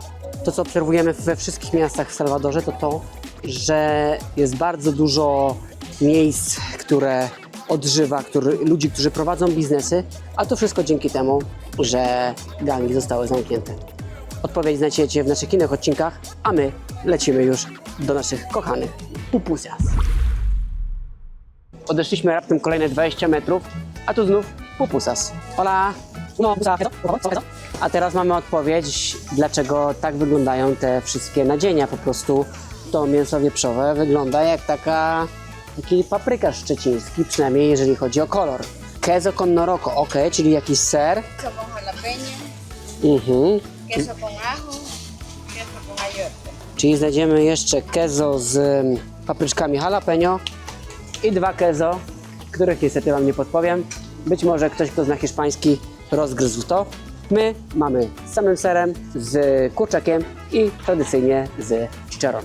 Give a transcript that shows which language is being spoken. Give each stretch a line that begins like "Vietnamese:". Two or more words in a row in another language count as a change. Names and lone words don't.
Polish: To, co obserwujemy we wszystkich miastach w Salwadorze, to to, że jest bardzo dużo miejsc, które odżywa, ludzi, którzy prowadzą biznesy, a to wszystko dzięki temu, że gangi zostały zamknięte. Odpowiedź znajdziecie w naszych innych odcinkach, a my lecimy już do naszych kochanych pupusas. Odeszliśmy raptem kolejne 20 metrów, a tu znów pupusas. Hola! No, a teraz mamy odpowiedź, dlaczego tak wyglądają te wszystkie nadzienia. Po prostu to mięso wieprzowe wygląda jak taki paprykarz szczeciński, przynajmniej jeżeli chodzi o kolor.
Spanish: Queso con noroco,
Polish: ok, czyli jakiś ser.
Spanish: Queso con jalapeño, queso con ajo, queso con ayote.
Polish: Czyli znajdziemy jeszcze queso z papryczkami jalapeno i 2 queso, których niestety wam nie podpowiem. Być może ktoś, kto zna hiszpański, rozgryzł to. My mamy z samym serem, z kurczakiem i tradycyjnie z chicharron.